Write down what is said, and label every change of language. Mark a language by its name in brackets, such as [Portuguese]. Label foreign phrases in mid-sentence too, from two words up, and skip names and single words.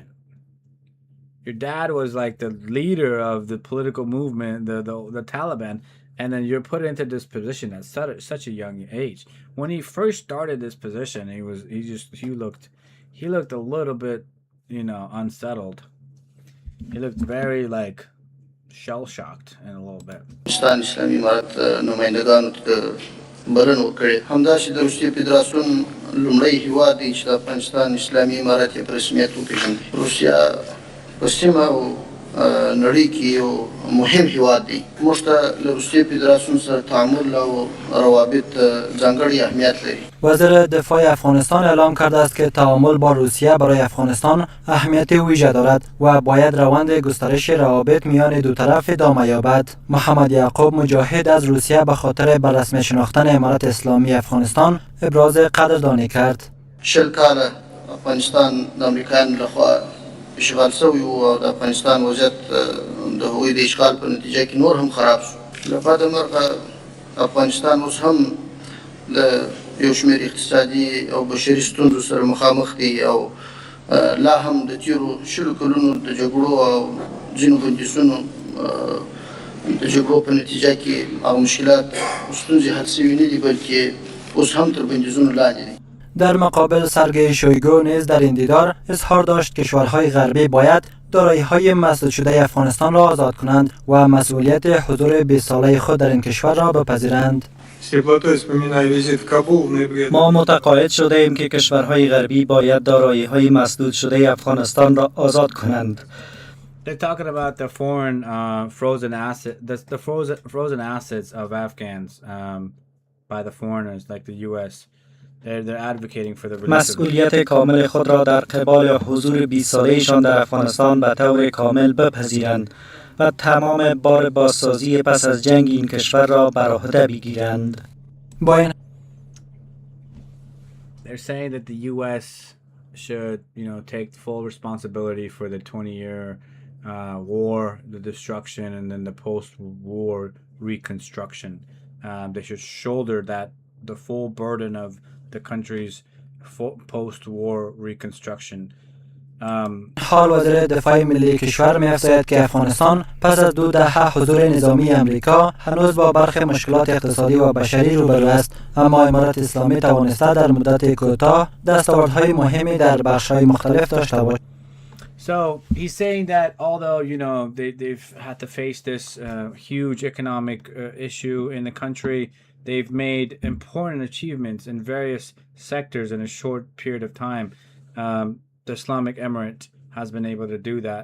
[English] Your dad was like the leader of the political movement, the Taliban, and then you're put into this position at such a young age. When he first started this position, he looked a little bit, unsettled. He looked very shell shocked in a little bit. [Pashto] بلنه وکړي همداسې د روسیې فدراسیون لومړی هیواد دی چې د افغانستان اسلامي امارت یې په رسمیت وپېژني. روسیه په سیمه او نړۍ کې یو مهم هیواد دی. موږ ته له روسیې فدراسیون سره تعامل او روابط ځانګړی اهمیت لري. [Persian] وزیر دفاع افغانستان اعلام کرده است که تعامل با روسیه برای افغانستان اهمیت ویژه دارد و باید روند گسترش روابط میان دو طرف ادامه یابد. محمد یعقوب مجاهد از روسیه به خاطر بررسمی شناختن امارت اسلامی افغانستان ابراز قدردانی کرد. [Pashto] 40 کاله افغانستان د امریکایانو لخوا اشغال شوی و او د افغانستان وضعیت د هغوی د اشغال په نتیجه کې نور هم خراب شو. له بعد مرغه افغانستان اوس هم د یو شمېر اقتصادي او بشري ستونزو سره مخامخ دی او لا هم د تیرو شلو کلونو د جګړو او ځینو بندیزونو د جګړو په نتیجه کې هغه مشکلات او ستونزې حل شوي نه دي، بلکې اوس هم تر بندیزونو لاندې دي. [Persian] در مقابل سرگئی شویگو نیز در این دیدار اظهار داشت کشورهای غربی باید دارایی‌های مسدود شده افغانستان را آزاد کنند و مسئولیت حضور 20 ساله خود در این کشور را بپذیرند. ما متقاعد شده ایم که کشورهای غربی باید دارایی‌های مسدود شده افغانستان را آزاد کنند. [English] They're talking about the foreign frozen assets of Afghans by the foreigners like the U.S. They're advocating for the release of [Persian] مسئولیت کامل خود را در قبال حضور 20 ساله‌شان در افغانستان به طور کامل بپذیرند و تمام بار بازسازی پس از جنگ این کشور را بر عهده بگیرند. [English] They're saying that the U.S. should, take full responsibility for the 20-year war, the destruction, and then the post-war reconstruction. They should shoulder the full burden of the country's post-war reconstruction. [Persian] حال وزیر دفاع ملی کشور می‌افزاید که افغانستان پس از 2 دهه حضور نظامی امریکا هنوز با برخی مشکلات اقتصادی و بشری روبرو است، اما امارت اسلامی توانسته در مدت کوتاه دستاوردهای مهمی در بخش‌های مختلف داشته باشد. [English] So he's saying that although they've had to face this huge economic issue in the country, they've made important achievements in various sectors in a short period of time. The Islamic Emirate has been able to do that.